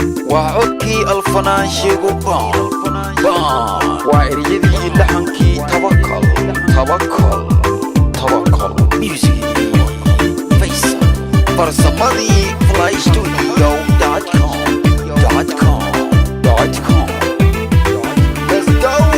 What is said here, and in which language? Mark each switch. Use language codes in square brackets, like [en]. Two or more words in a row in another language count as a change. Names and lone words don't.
[so] Waa codkii Alfanaan Sheego Baan. Baan. Waa ereyadii iyo laxankii Tawakkal. Tawakkal. Tawakkal. Music. Faisal. Farsamadii fly studio dot com. [en] Dot com. Dot com. Let's go.